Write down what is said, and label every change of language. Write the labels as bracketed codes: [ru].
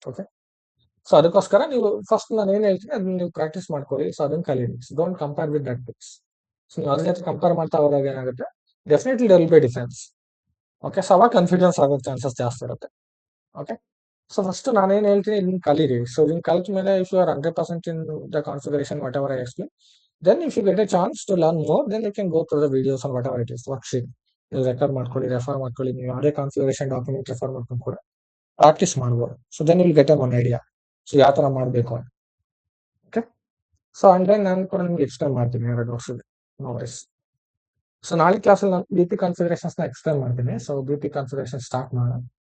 [kn] Okay, so ಅದಕ್ಕೋಸ್ಕರ ನೀವು first ನಾನು ಏನ್ ಹೇಳ್ತೀನಿ ಅದನ್ನ ನೀವು ಪ್ರಾಕ್ಟೀಸ್ ಮಾಡ್ಕೊಳ್ಳಿ. ಸೊ ಅದನ್ನ ಕಲೀರಿ. [en] Don't compare with that books. So [kn] ನೀವು ಅದ್ರ ಜೊತೆ ಕಂಪೇರ್ ಮಾಡ್ತಾ ಹೋದಾಗ ಏನಾಗುತ್ತೆ, [en] Definitely there will be difference. [kn] Okay, so ಅವಾಗ ಕನ್ಫ್ಯೂಷನ್ಸ್ ಆಗೋ ಚಾನ್ಸಸ್ ಜಾಸ್ತಿ ಇರುತ್ತೆ. ಓಕೆ, ಸೊ ಫಸ್ಟ್ ನಾನೇನ್ ಹೇಳ್ತೀನಿ ಇದನ್ನ ಕಲೀರಿ. ಸೊ ಇದನ್ನ ಕಲ್ತ ಮೇಲೆ [en] if you are 100% in the configuration whatever I explain, then if you get a chance to learn more, then you can go through the videos or whatever it is, worksheet [kn] ನೀವು record ಮಾಡ್ಕೊಳ್ಳಿ, refer ಮಾಡ್ಕೊಳ್ಳಿ. ನೀವು ಯಾವುದೇ configuration document refer ಮಾಡ್ಕೊಂಡು ಕೂಡ practice ಮಾಡ್ಬೋದು. [en] so then will get one idea [kn] so ಯಾವ ತರ ಮಾಡಬೇಕು ಅಂತ. ಓಕೆ, ಸೊ ಅಂಡ್ ದೆನ್ ನಾನು ಕೂಡ ನಿಮ್ಗೆ ಎಕ್ಸ್ಪ್ಲೇನ್ ಮಾಡ್ತೀನಿ 2 ವರ್ಷ. [en] No worries. [kn] ಸೊ ನಾಳೆ ಕ್ಲಾಸಲ್ಲಿ ನಾನು ಬಿ.ಪಿ ಕಾನ್ಫಿಗರೇಷನ್ಸ್ ನ ಎಕ್ಸ್ಪ್ಲೇನ್ ಮಾಡ್ತೀನಿ. ಸೊ ಬಿ.ಪಿ ಕಾನ್ಫಿಗರೇಷನ್ ಸ್ಟಾರ್ಟ್ ಮಾಡೋಣ.